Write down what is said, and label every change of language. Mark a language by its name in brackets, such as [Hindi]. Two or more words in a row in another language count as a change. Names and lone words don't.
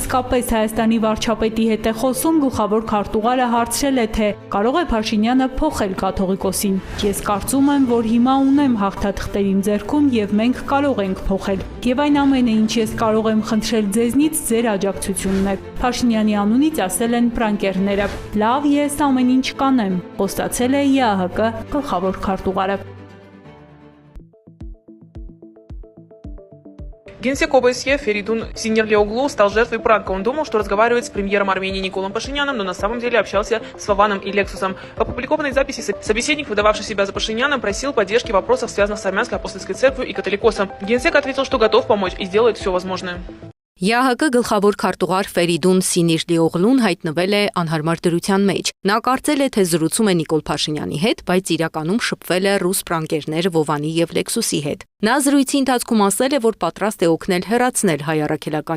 [Armenian] իսկապես Հայաստանի վարչապետի հետ է խոսում, գլխավոր քարտուղարը հարցրել է, թե կարող է Փաշինյանը փոխել կաթողիկոսին։ Ես կարծում եմ, որ հիմա ունեմ հաղթաթղթեր իմ ձեռքում եւ մենք կարող ենք փոխել։ Եվ այն ամենը, ինչ ես կարող եմ խնդրել ձեզնից, ձեր աջակցությունն է։ Փաշինյանի անունից ասել են պրանկերները։ Լավ, ես ամեն ինչ կանեմ, խոստացել է ԵԱՀԿ գլխավոր քարտուղարը։ [Russian] Генсек ОБСЕ Феридун Синирлиоглу стал жертвой пранка. Он думал, что разговаривает с премьером Армении Николом Пашиняном, но на самом деле общался с Вованом и Лексусом. В опубликованной записи собеседник, выдававший себя за Пашиняном, просил поддержки в вопросах, связанных с Армянской апостольской церковью и католикосом. Генсек ответил, что готов помочь и сделает все возможное. [Armenian] ԵԱՀԿ գլխավոր քարտուղար Ֆերիդուն Սինիրլիօղլուն հայտնվել է անհարմար դրության մեջ։ Նա կարծել է, թե զրուցում է Նիկոլ Փաշինյանի հետ, բայց իրականում շփվել է ռուս պրանկերներ Վովանի եւ Լեքսուսի հետ։ Նա զրույցի ընթացքում ասել է, որ պատրաստ է օգնել հեռացնել հայ առաքելական